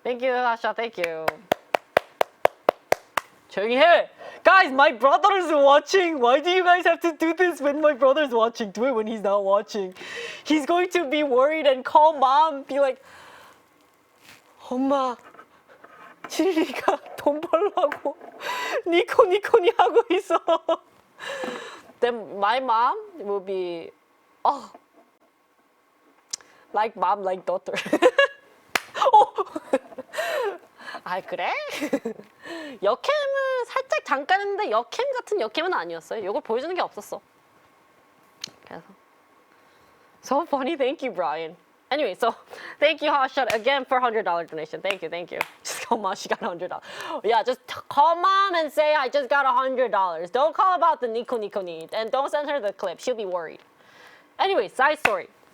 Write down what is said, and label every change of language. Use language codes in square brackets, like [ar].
[en] Thank you, 하샤. Thank you. [ko] 조용히 해! [en] Guys, my brother is watching. Why do you guys have to do this when my brother is watching? Do it when he's not watching. He's going to be worried and call mom. Be like, [ko] 엄마, 진리가 돈 벌라고 니코니 하고 있어. [en] Then my mom will be, oh, like mom, like daughter. [ko] 어. 아, 그래? 역캠을 살짝 잠깐 했는데 역캠 같은 역캠은 아니었어요. 이걸 보여주는 게 없었어. [en] 그래서 So funny. Thank you, Brian. Anyway, so thank you, Hashad, again for $100 donation. Thank you. Just call mom, she got $100. Yeah, just call mom and say I just got $100. Don't call about the Nico need, and don't send her the clip. She'll be worried. Anyway, side story.